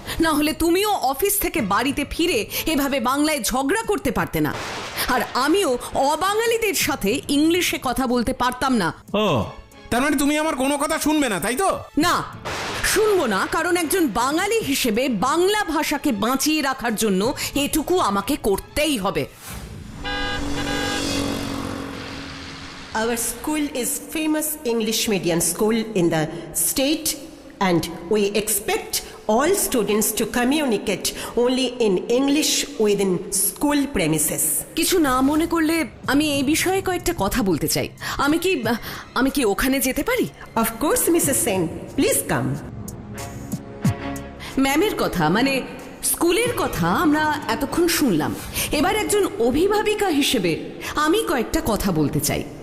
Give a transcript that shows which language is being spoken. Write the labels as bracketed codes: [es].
[bn] না হলে তুমিও অফিস থেকে বাড়িতে ফিরে এভাবে বাংলায় ঝগড়া করতে পারতে না, আর আমিও অবাঙালিদের সাথে ইংলিশে কথা বলতে পারতাম না। ও, তার মানে তুমি আমার কোনো কথা শুনবে না, তাই তো? না, শুনবো না, কারণ একজন বাঙালি হিসেবে বাংলা ভাষাকে বাঁচিয়ে রাখার জন্য এটুকু আমাকে করতেই হবে। [en] Our school is famous English medium school in the state, and we expect all students to communicate only in English within school premises. [bn] কিছু না মনে করলে আমি এই বিষয়ে কয়েকটা কথা বলতে চাই। আমি কি ওখানে যেতে পারি? [en] Of course, Mrs. Sen, please come. [bn] ম্যামের কথা মানে স্কুলের কথা আমরা এতক্ষণ শুনলাম। এবার একজন অভিভাবিকা হিসেবে আমি কয়েকটা কথা বলতে চাই।